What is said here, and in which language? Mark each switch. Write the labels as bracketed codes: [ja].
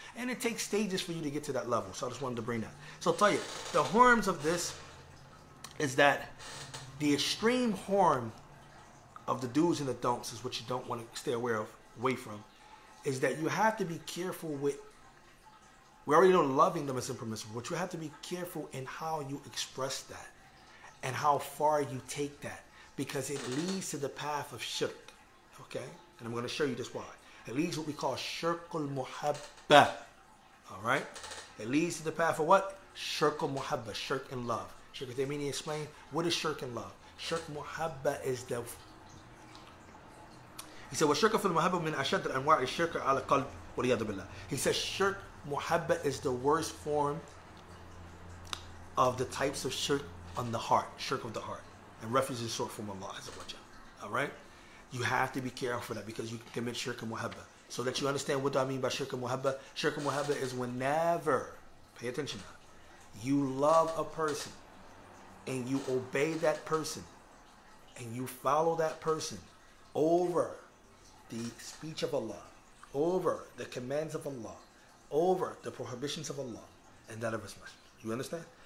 [en] And it takes stages for you to get to that level. So I just wanted to bring that. So I'll tell you, the harms of this is that the extreme harm of the do's and the don'ts is what you don't want to stay away from, is that you have to be careful with, we already know loving them is impermissible, but you have to be careful in how you express that and how far you take that, because it leads to the path of shirk. Okay? And I'm going to show you this why. It leads to what we call shirkul muhabba. Alright? It leads to the path of what? Shirkul muhabba, shirk and love. Shaykh al-Taymin explain what is shirk and love. Shirk muhabba is the... He said, [ar] وَالشِّرْكَ فِي الْمُحَبَّةِ مِنْ أَشَدِّ الْأَنْوَاعِ الشِّرْكَ عَلَى الْقَلْبِ وَالْعِيَاذُ بِاللَّهِ. [en] He says shirk muhabba is the worst form of the types of shirk on the heart, shirk of the heart. And refuge is sought from Allah Azza wa Jalla. Alright? You have to be careful for that, because you can commit shirk and muhabba. So that you understand what do I mean by shirk and muhabba. Shirk and muhabba is whenever, pay attention now, you love a person and you obey that person and you follow that person over the speech of Allah, over the commands of Allah, over the prohibitions of Allah, and that of His Messenger. You understand?